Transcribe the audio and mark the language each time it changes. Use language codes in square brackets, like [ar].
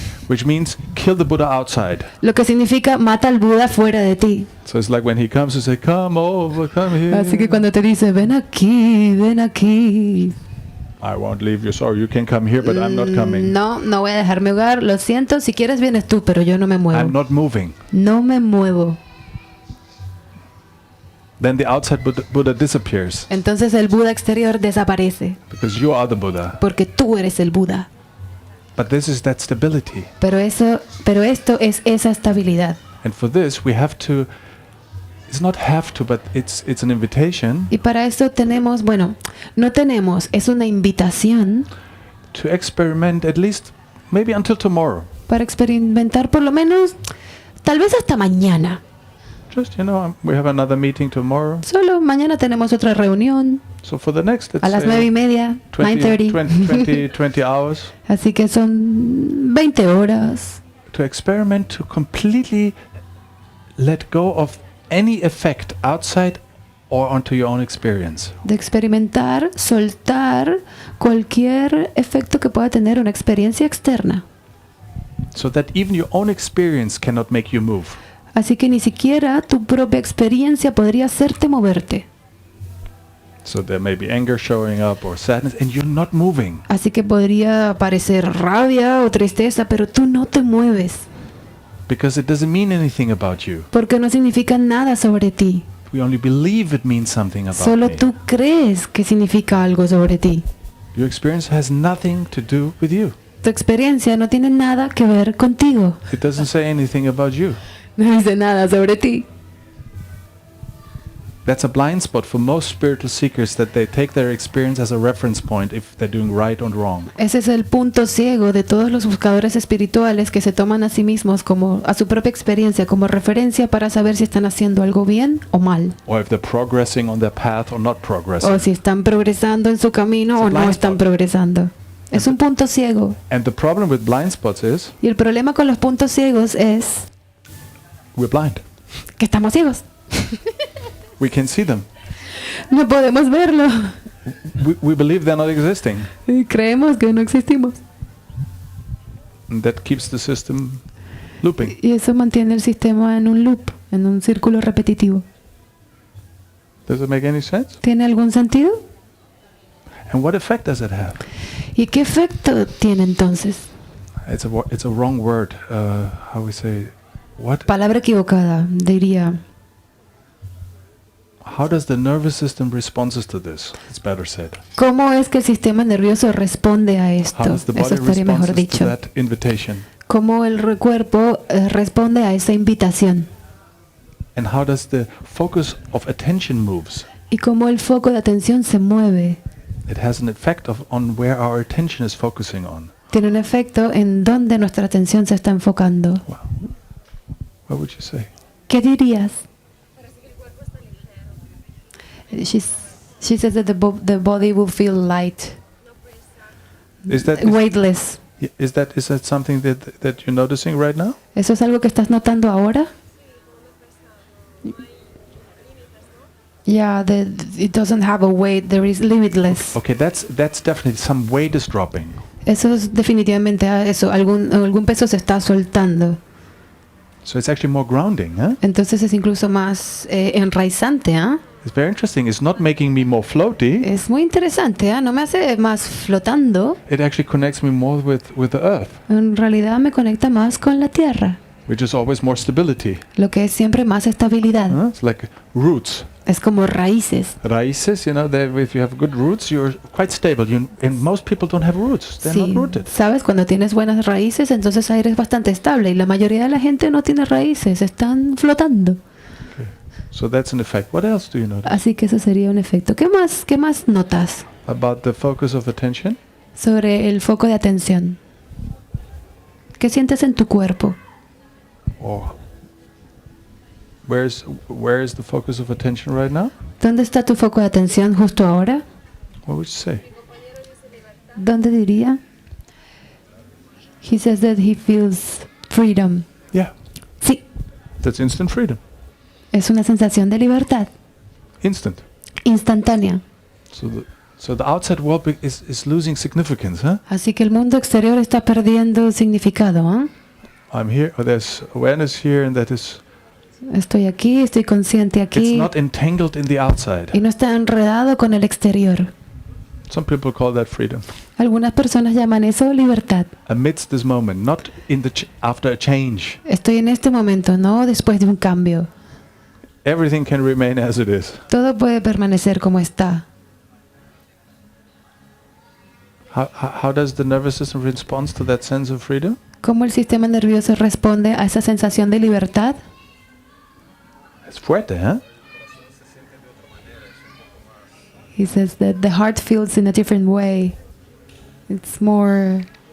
[en] Which means kill the Buddha outside. [es] Lo que significa mata al Buda fuera de ti. [en] So it's like when he comes, you say, come over, come here. [es] Así que cuando te dice, ven aquí, ven aquí. [en] I won't leave you. Sorry, you can come here, but I'm not coming. [es] No, no voy a dejar mi hogar. Lo siento, si quieres vienes tú, pero yo no me [en] I'm [es] muevo. [en] not moving. [es] No me muevo. [en] Then the outside Buddha disappears [es] Entonces el Buda exterior desaparece, [en] because you are the Buddha. [es] porque tú eres el Buda. [en] But this is that stability. [es] Pero esto es esa estabilidad. [en] And for this, we have to, it's not have to, but it's an invitation [es] Y para esto tenemos, bueno, no tenemos, es una invitación [en] to experiment at least maybe until tomorrow. [es] para experimentar por lo menos, tal vez hasta mañana. [en] Just, we have another meeting tomorrow. [es] Solo mañana tenemos otra reunión [en] So for the next, let's [es] a las [en] say 9:30, 9:30. 20 hours, [es] Así que son 20 horas [en] to experiment to completely let go of any effect outside or onto your own experience. [es] de experimentar, soltar cualquier efecto que pueda tener una experiencia externa. [en] So that even your own experience cannot make you move. [es] Así que ni siquiera tu propia experiencia podría hacerte moverte. [en] So there may be anger showing up or sadness and you're not moving. [es] Así que podría aparecer rabia o tristeza, pero tú no te mueves, [en] Because it doesn't mean anything about you. [es] porque no significa nada sobre ti. [en] We only believe it means something about [es] Solo [en] me. [es] tú crees que significa algo sobre ti. [en] Your experience has nothing to do with you. [es] Tu experiencia no tiene nada que ver contigo. [en] It doesn't say anything about you. [es] No dice nada sobre ti. [en] That's a blind spot for most spiritual seekers, that they take their experience as a reference point if they're doing right or wrong. [es] Ese es el punto ciego de todos los buscadores espirituales que se toman a sí mismos como a su propia experiencia como referencia para saber si están haciendo algo bien o mal, [en] Or if they're progressing on their path or not progressing. [es] o si están progresando en su camino o no están progresando. Es un punto ciego. [en] And the problem with blind spots is [es] Y el problema con los puntos ciegos es [en] we're blind. [es] que estamos ciegos. [en] We can see them. [es] No podemos verlo. [en] We believe they're not existing. [es] Y creemos que no existimos. [en] And that keeps the system looping. [es] Y eso mantiene el sistema en un loop, en un círculo repetitivo. [en] Does it make any sense? [es] ¿Tiene algún sentido? [en] And what effect does it have? [es] ¿Y qué efecto tiene entonces? [en] It's a wrong word. How we say, what? [es] Palabra equivocada, diría. [en] How does the nervous system responds to this? It's better said. [es] ¿Cómo es que el sistema nervioso responde a [en] How [es] esto? [en] does the [es] Eso [en] body [es] estaría mejor [en] responds to that invitation? [es] ¿Cómo el cuerpo responde a esa invitación? [en] And how does the focus of attention moves? [es] ¿Y cómo el foco de atención se mueve? [en] It has an effect on where our attention is focusing on. [es] Tiene un efecto en donde nuestra atención se está enfocando. [en] Wow. What would you say? [es] ¿Qué dirías? Parece que el cuerpo está ligero. [en] She says that the body will feel light, Is that weightless. is that something that you're noticing right now? [es] ¿Eso es algo que estás notando ahora? [en] Yeah, it doesn't have a weight. There is limitless. Okay, that's definitely some weight is dropping. [es] Eso es definitivamente eso. Algún peso se está soltando. [en] So it's actually more grounding, huh? [es] Entonces es incluso más enraizante, ¿ah? [en] It's very interesting. It's not making me more floaty. [es] Es muy interesante, ¿ah? No me hace más flotando. [en] It actually connects me more with the earth, [es] En realidad me conecta más con la tierra, [en] which is always more stability. [es] lo que es siempre más estabilidad. [en] It's like roots. [es] Es como raíces. [en] Raíces, if you have good roots, you're quite stable. And most people don't have roots. They're [es] Sí, [en] not rooted. [es] sabes, cuando tienes buenas raíces, entonces eres bastante estable. Y la mayoría de la gente no tiene raíces, están flotando. [en] Okay. So that's an effect. What else do you notice? [es] Así que eso sería un efecto. ¿Qué más notas [en] About the focus of attention? [es] sobre el foco de atención? ¿Qué sientes en tu cuerpo? [en] Or where is the focus of attention right now? [es] ¿Dónde está tu foco de atención justo ahora? [en] What would you say? [es] ¿Dónde diría? [en] He says that he feels freedom. Yeah, [es] Sí, [en] that's instant freedom. [es] es una sensación de libertad [en] Instant. [es] instantánea. [en] So the outside world is losing significance, huh? [es] Así que el mundo exterior está perdiendo significado, ¿ah? [en] I'm here, or there's awareness here, and that is, [es] Estoy aquí, estoy consciente [en] it's [es] aquí [en] not entangled in the outside. [es] y no está enredado con el exterior. [en] Some people call that freedom. [es] Algunas personas llaman eso libertad. [en] Amidst this moment, not in the after a change. [es] Estoy en este momento, no después de un cambio. [en] Everything can remain as it is. [es] Todo puede permanecer como está. [en] How does the nervous system respond to that sense of freedom? [es] ¿Cómo el sistema nervioso responde a esa sensación de libertad? [en] It's fuerte, huh? He says that the heart feels in a different way. It's more...